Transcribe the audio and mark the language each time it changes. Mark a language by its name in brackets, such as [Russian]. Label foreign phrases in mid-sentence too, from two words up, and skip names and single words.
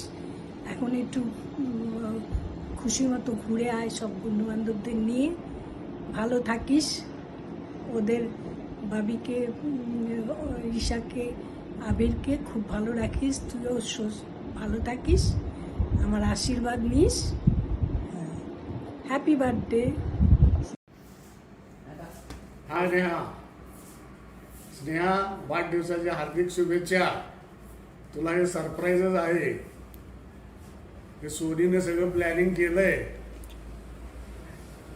[Bangla] এখন একটু খুশি মতো ঘুরে আয় সব বন্ধুবান্ধবদের নিয়ে। ভালো থাকিস, ওদের বাবিকে, ঈশাকে, আবিরকে খুব ভালো রাখিস। তুইও ভালো থাকিস, আমার আশীর্বাদ নিস। [English] happy birthday. [Marathi] हा नेहा, स्नेहा, वाढदिवसाच्या हार्दिक शुभेच्छा. तुला हे सरप्राईजच आहे. हे सोनीने सगळं प्लॅनिंग केलंय.